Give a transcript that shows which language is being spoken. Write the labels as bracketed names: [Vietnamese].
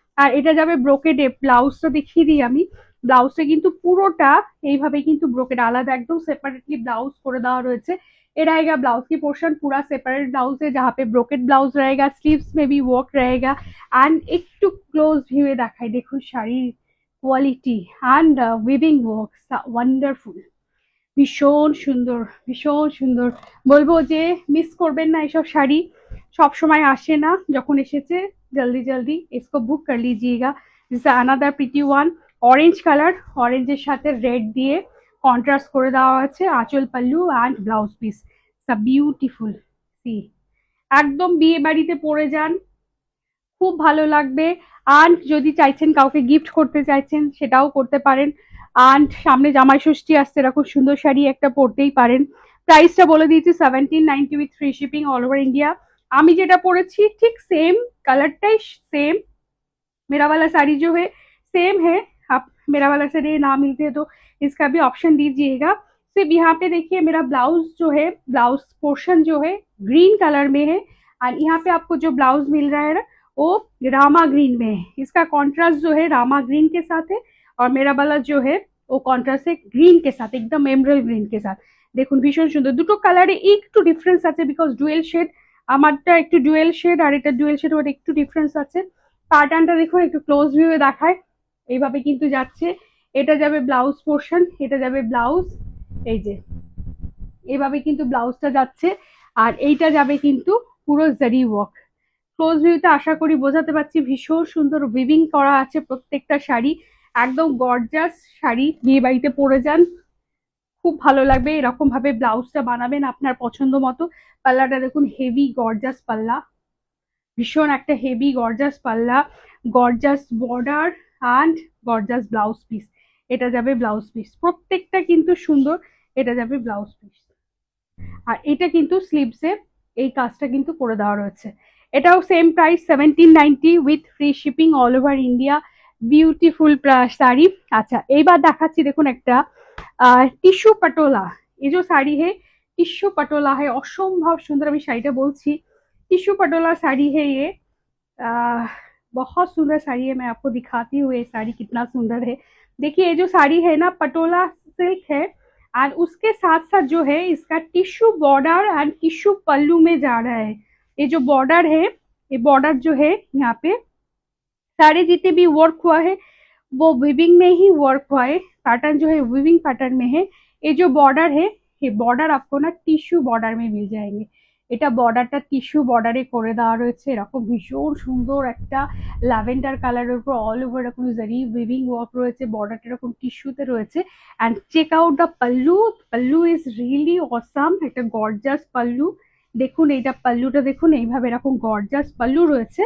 [Bangla] আর এটা যাবে ব্রোকেডে। ব্লাউজটা দেখিয়ে দিই আমি। ব্লাউজটা কিন্তু পুরোটা এইভাবে কিন্তু ব্রোকেড, আলাদা একদম সেপারেটলি ब्लाउज করে দেওয়া রয়েছে। [Hindi] ये रहेगा ब्लाउज की पोर्शन, पूरा सेपरेट ब्लाउज है जहाँ पे ब्रोकेट ब्लाउज रहेगा, स्लीव्स में भी वर्क रहेगा। [Bangla] एंड একটু ক্লোজ ভিউয়ে দেখাই, দেখুন শাড়ির quality and weaving works wonderful, ভীষণ সুন্দর, ভীষণ সুন্দর। বলবো যে মিস করবেন না, এসব শাড়ি সব সময় আসে না, যখন এসেছে জলদি জলদি [Hindi] इसको [Bangla] বুক [Hindi] कर लीजिएगा। [English] this another pretty [Bangla] one, orange colour, অরেঞ্জের সাথে রেড দিয়ে কন্ট্রাস্ট করে দেওয়া আছে, আঁচল pallu and blouse piece, beautiful. C একদম বিয়ে বাড়িতে পরে যান, খুব ভালো লাগবে। অ্যান্ড যদি চাইছেন কাউকে গিফট করতে চাইছেন সেটাও করতে পারেন। অ্যান্ড সামনে জামাই ষষ্ঠী আসছে, এরকম সুন্দর শাড়ি একটা পরতেই পারেন। প্রাইসটা বলে দিয়েছি 1790 with free shipping all over India. আমি যেটা পরেছি ঠিক সেম কালারটাই [Hindi] सेम, मेरा वाला साड़ी जो है सेम है। आप मेरा वाला साड़ी ना मिलते तो इसका भी ऑप्शन दीजिएगा। सिर्फ यहाँ पे देखिए मेरा ब्लाउज जो है, ब्लाउज पोर्शन जो है ग्रीन कलर में है, और यहाँ पे आपको जो ब्लाउज मिल रहा है ना वो रामा ग्रीन में है। इसका कॉन्ट्रास्ट जो है रामा ग्रीन के साथ है, और मेरा वाला जो है वो कॉन्ट्रास्ट है ग्रीन के साथ, एकदम एमराल्ड ग्रीन के साथ। [Bangla] দেখুন ভীষণ সুন্দর, দুটো কালারে একটু ডিফারেন্স আছে বিকজ ডুয়েল শেড, আমারটা একটু ডুয়েল শেড আর এটা ডুয়েল শেড, ওটা একটু ডিফারেন্স আছে। প্যাটার্নটা দেখুন একটু ক্লোজ ভিউয়ে দেখায়, এইভাবে কিন্তু যাচ্ছে। এটা যাবে ব্লাউজ পোর্শন, এটা যাবে ব্লাউজ, এই যে এভাবে কিন্তু ব্লাউজটা যাচ্ছে, আর এইটা যাবে কিন্তু পুরো জারি ওয়ার্ক। ক্লোজ ভিউতে আশা করি বোঝাতে পারছি, ভীষণ সুন্দর উইভিং করা আছে প্রত্যেকটা শাড়ি, একদম গর্জাস শাড়ি, বিয়ে বাড়িতে পরে যান খুব ভালো লাগবে। এরকম ভাবে ব্লাউজটা বানাবেন আপনার পছন্দ মতো। পাল্লাটা দেখুন হেভি গর্জাস পাল্লা, ভীষণ একটা হেভি গর্জাস পাল্লা, gorgeous border and gorgeous blouse piece. এটা যাবে ব্লাউজ পিস, প্রত্যেকটা কিন্তু সুন্দর। এটা যাবে ব্লাউজ পিস, আর এটা কিন্তু স্লিভসে এই কাজটা কিন্তু করে দেওয়া রয়েছে। এটাও same price 1790 with free shipping all over India. Beautiful sari. আচ্ছা এইবার দেখাচ্ছি, দেখুন একটা টিস্যু पटोला। [Hindi] ये जो साड़ी है टिश्यू पटोला है, असंभव सुंदर। अभी शाড়িটা বলছি, टिश्यू पटोला साड़ी है ये, बहुत सुंदर साड़ी है। मैं आपको दिखाती हूँ ये साड़ी कितना सुंदर है। देखिए ये जो साड़ी है ना पटोला सिल्क है, और उसके साथ साथ जो है इसका टिश्यू बॉर्डर एंड टिश्यू पल्लू में जा रहा है। ये जो बॉर्डर है, ये बॉर्डर जो है यहाँ पे सारे जितने भी वर्क हुआ है वो विविंग में ही वर्क हुआ है। पैटर्न जो है विविंग पैटर्न में है। ये जो बॉर्डर है, ये बॉर्डर आपको ना [Bangla] টিস্যু বর্ডার [Hindi] में मिल जाएंगे। [Bangla] এটা বর্ডারটা টিস্যু বর্ডারে করে দেওয়া রয়েছে, এরকম ভীষণ সুন্দর একটা ল্যাভেন্ডার কালারের উপর অল ওভার এরকম জারি উইভিং ওয়ার্ক রয়েছে, বর্ডারটা এরকম টিস্যুতে রয়েছে। And check out the pallu, pallu is really awesome, একটা গর্জাস পাল্লু। দেখুন এইটা পাল্লুটা দেখুন, এইভাবে এরকম গর্জাস পাল্লু রয়েছে।